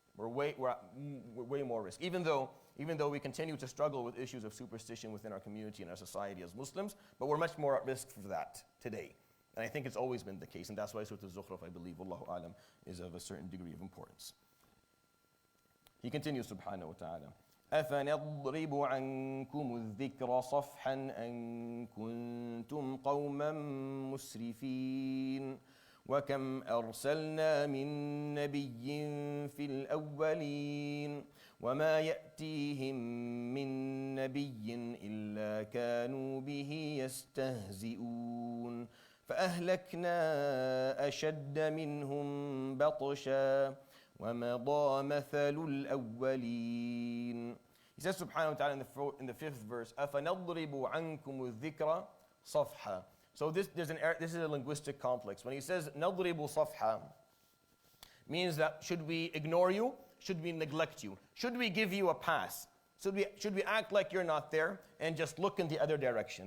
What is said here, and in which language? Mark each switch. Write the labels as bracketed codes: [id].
[en] We're at way more risk. Even though we continue to struggle with issues of superstition within our community and our society as Muslims, but we're much more at risk for that today. And I think it's always been the case, and that's why Surah Az-Zukhruf, I believe, Wallahu Alam, is of a certain degree of importance. He continues, [ar] subhanahu wa ta'ala, أَفَنَضْرِبُ عَنْكُمُ الذِّكْرَ صَفْحًا أَن كُنْتُمْ قَوْمًا مُسْرِفِينَ وَكَمْ أَرْسَلْنَا مِن نَّبِيٍّ فِي الْأَوَّلِينَ وَمَا يَأْتِيهِم مِّن نَّبِيٍّ إِلَّا كَانُوا بِهِ يَسْتَهْزِئُونَ فَأَهْلَكْنَا أَشَدَّ مِنْهُم بَطْشًا وَمَضَىٰ مَثَلُ الْأَوَّلِينَ. [en] He says subhanahu wa ta'ala in the 5th verse, [ar] أَفَنَضْرِبُ عَنْكُمُ الذِّكْرَ صَفْحًا. [en] So this is a linguistic complex. When he says [ar] نَضْرِبُ صَفْحًا, [en] means that should we ignore you? Should we neglect you? Should we give you a pass? Should we act like you're not there and just look in the other direction?